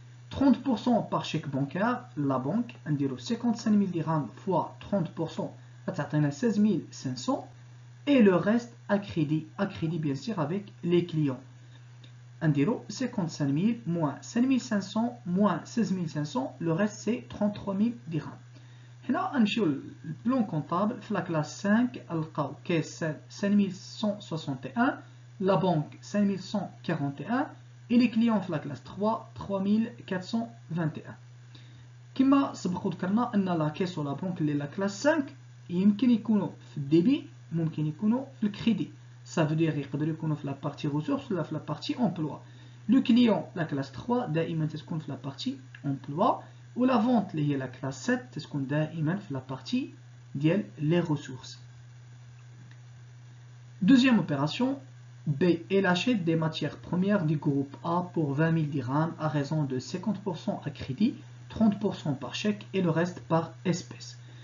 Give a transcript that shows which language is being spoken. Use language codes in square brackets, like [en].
[fr] 30% par chèque bancaire, la banque, 55 000 dirhams fois 30%, 16 500. Et le reste à crédit bien sûr avec les clients. 55 000 moins 5 500 moins 16 500, le reste c'est 33 000 dirhams. [ar] هنا نمشيو البلون كونطابل في لا كلاس 5 نلقاو كاس 5161 لا بنك 5141 [fr] et les clients [ar] في لا كلاس 3 3421. كما سبق وذكرنا ان لا كاس ولا بنك اللي لا كلاس 5 يمكن يكونوا في الديبي ممكن يكونوا في الكريدي. [fr] Ça veut dire [ar] يقدروا يكونوا في لا بارتي ressources ولا في لا بارتي emploi. [fr] Le client [ar] لا كلاس 3 دائما تكون في لا بارتي emploi. [fr] Ou la vente, qui est la classe 7, c'est ce qu'on a fait la partie des ressources. Deuxième opération, B. Elle achète des matières premières du groupe A pour 20 000 dirhams à raison de 50% à crédit, 30% par chèque et le reste par espèce.